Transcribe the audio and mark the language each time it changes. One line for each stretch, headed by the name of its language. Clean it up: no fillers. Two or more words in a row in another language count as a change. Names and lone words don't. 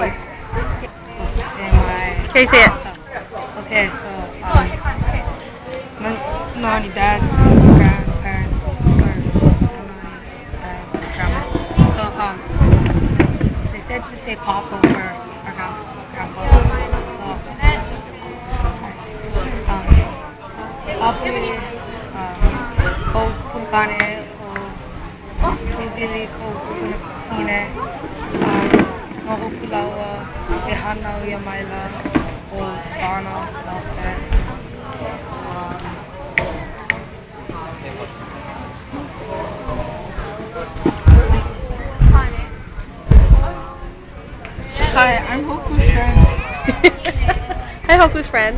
English: I'm supposed to say my... Okay, say it. Okay, so, my dad's grandparents, or dad's grandma. So, they said to say Papa for our grandpa.
Hawaiian: So, Papa, ko kunkane, ko suzili, ko kukunakine, no hopulawa, e hana o ia maila, o Dana, Nelson.
English: Hi, I'm Hoku's friend. Hi, Hoku's friend.